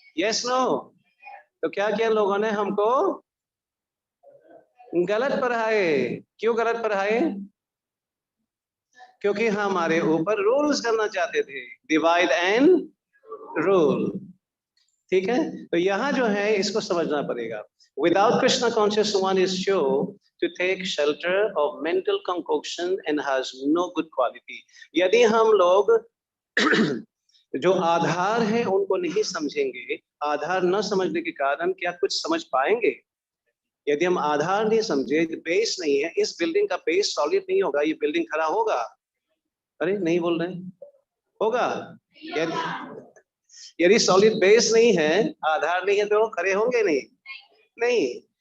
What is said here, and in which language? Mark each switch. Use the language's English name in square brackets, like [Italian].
[Hindi] Yes no? तो क्या किया लोगों ने? हमको गलत पढ़ाए। क्यों गलत पढ़ाए? क्योंकि हमारे ऊपर रूल्स करना चाहते थे, डिवाइड एंड रूल। ठीक है। तो यहाँ जो है इसको समझना पड़ेगा। [English] Without Krishna conscious one is sure to take shelter of mental concoction and has no good quality. [Hindi] यदि हम लोग जो आधार है उनको नहीं समझेंगे, आधार न समझने के कारण क्या कुछ समझ पाएंगे? यदि हम आधार नहीं समझे, बेस नहीं है, इस बिल्डिंग का बेस सॉलिड नहीं होगा, ये बिल्डिंग खड़ा होगा? अरे नहीं बोल रहे, होगा? यदि सॉलिड बेस नहीं है, आधार नहीं है, तो खड़े होंगे नहीं? नहीं।